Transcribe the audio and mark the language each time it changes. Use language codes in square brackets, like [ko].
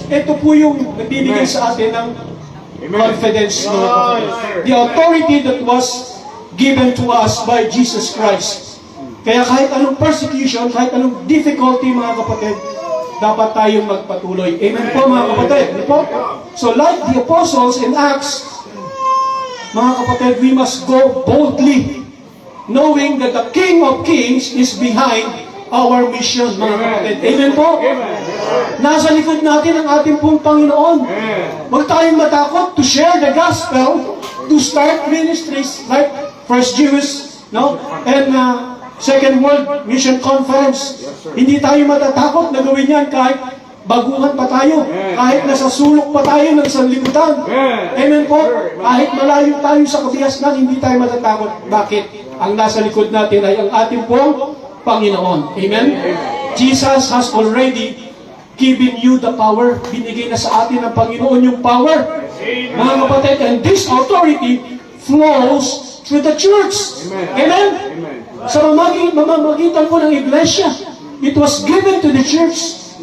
[tl] Ito po yung nagbibigay sa atin ng confidence, mga kapatid. [en] The authority that was given to us by Jesus Christ. [tl] Kaya kahit anong persecution, kahit anong difficulty, mga kapatid, dapat tayong magpatuloy. Amen po, mga kapatid. Po? [en] So like the apostles in Acts, [tl] mga kapatid, [en] we must go boldly, knowing that the King of Kings is behind our mission, mga kapatid. [tl] Amen po? Nasa likod natin ang ating pong Panginoon. Huwag tayong matakot [en] to share the gospel, to start ministries like First Jewish, no? And Second World Mission Conference. [tl] Hindi tayo matatakot na gawin yan kahit baguhan pa tayo. Kahit nasa sulok pa tayo ng sanlibutan. Amen po? Kahit malayo tayo sa kabiasnan, hindi tayo matatakot. Bakit? Ang nasa likod natin ay ang ating pong Panginoon. Amen? [en] Jesus has already given you the power. [tl] Binigay na sa atin ng Panginoon yung power. Mga kapatid, [en] and this authority flows through the church. Amen? [tl] Sa mamamagitan po ng iglesia, [en] it was given to the church.